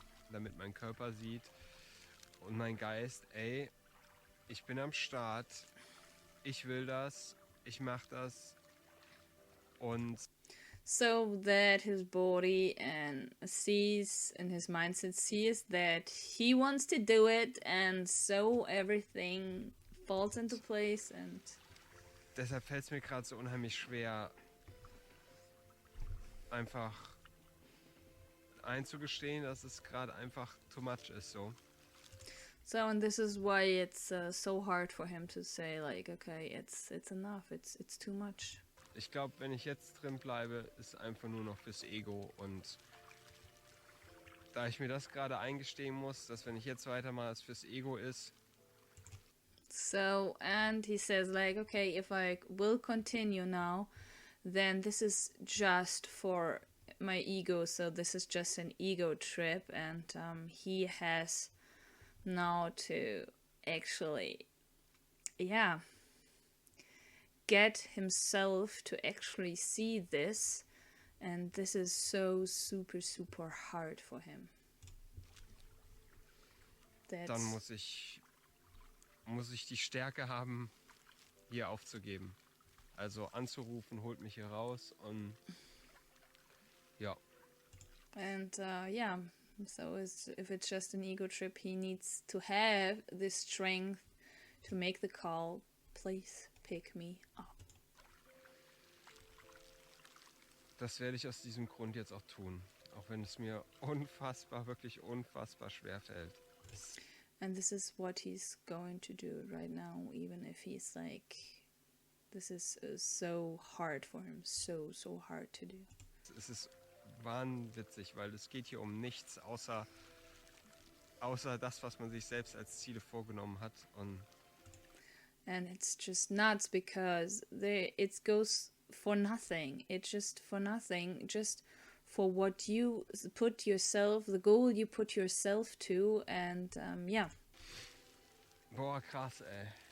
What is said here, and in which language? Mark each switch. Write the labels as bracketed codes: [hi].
[de] Damit mein Körper sieht und mein Geist, ey, ich bin am Start, ich will das, ich mach das und [en] So that his body and sees, and his mindset sees that he wants to do it, and so everything falls into place. And [de] deshalb fällt es mir gerade so unheimlich schwer, einfach einzugestehen, dass es gerade einfach [en] too much [de] ist so. [en] so, and this is why it's so hard for him to say like, okay, it's enough, it's too much. [de] Ich glaube, wenn ich jetzt drin bleibe, ist einfach nur noch fürs Ego, und da ich mir das gerade eingestehen muss, dass wenn ich jetzt weitermache, es fürs Ego ist. [en] So, and he says like, okay, if I will continue now, then this is just for my ego, so this is just an ego trip, and he has now to actually, yeah, get himself to actually see this, and this is so super hard for him. [de] Dann muss ich die Stärke haben, hier aufzugeben. Also anzurufen, holt mich hier raus, und ja. [en] And yeah, so if it's just an ego trip, he needs to have the strength to make the call, please pick me up. [de] Das werde ich aus diesem Grund jetzt auch tun. Auch wenn es mir wirklich unfassbar schwer fällt. [en] And this is what he's going to do right now, even if he's like, this is so hard for him, so hard to do. [de] Es ist wahnwitzig, weil es geht hier um nichts, außer das, was man sich selbst als Ziele vorgenommen hat. [en] And it's just nuts because it goes for nothing. It's just for nothing, just for what you put yourself, the goal you put yourself to, and yeah. [de] Boah, krass, ey.